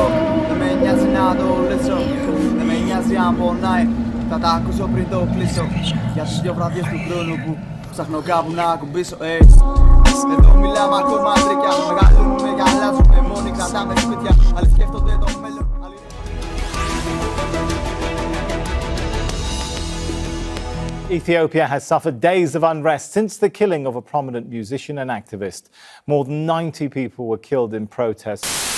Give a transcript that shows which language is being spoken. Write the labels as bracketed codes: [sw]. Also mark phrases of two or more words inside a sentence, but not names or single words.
[el] Δεν με νοιάζει να το λύσω. Δεν με νοιάζει αν πονάει. Θα τα ακούσω πριν το κλείσω. Για τις 2 βραδιές του χρόνου που ψάχνω κάπου να ακουμπήσω. Εδώ μιλάμε ακόμα τρίκια. Μεγαλώνουμε, γαλάζουμε. Μόνοι κρατάμε σπίτια. Άλλοι σκέφτονται το μέλλον. [en] Ethiopia has suffered days of unrest since the killing of a prominent musician and activist. More than 90 people were killed in protests.